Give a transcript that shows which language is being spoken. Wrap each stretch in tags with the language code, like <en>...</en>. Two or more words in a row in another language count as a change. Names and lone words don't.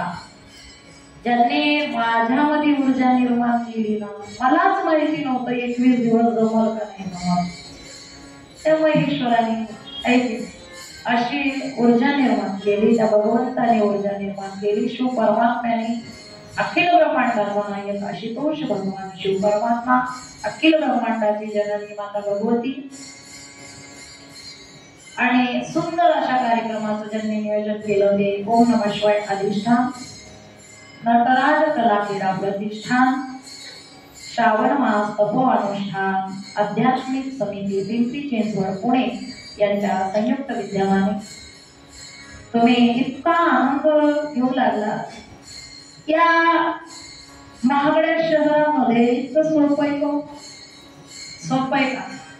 <mr>ज्यांनी माझ्यामध्ये ऊर्जा निर्माण केली ना, मलाच माहिती नव्हतं 21 दिवस जमल का नाही जमल. त्या महेश्वराने ऐकली अशी ऊर्जा निर्माण केली, त्या भगवंताने ऊर्जा निर्माण केली. शिव परमात्म्याने अखिल ब्रह्मांडाचा नायक आशुतोष भगवान शिव परमात्मा अखिल ब्रह्मांडाची जननी माता भगवती आणि सुंदर अशा कार्यक्रमाचं ज्यांनी नियोजन केलं ते ओम नमः शिवाय अधिष्ठान नटराज कला क्रीडा प्रतिष्ठान श्रावण मास तपो अनुष्ठान आध्यात्मिक समिती पिंपरी चिंचवड पुणे यांच्या संयुक्त विद्यमाने तुम्ही इतका आनंद घेऊ लागला. या महागड्या शहरामध्ये इतकं सोपं आहे का? सोपं आहे का?</mr>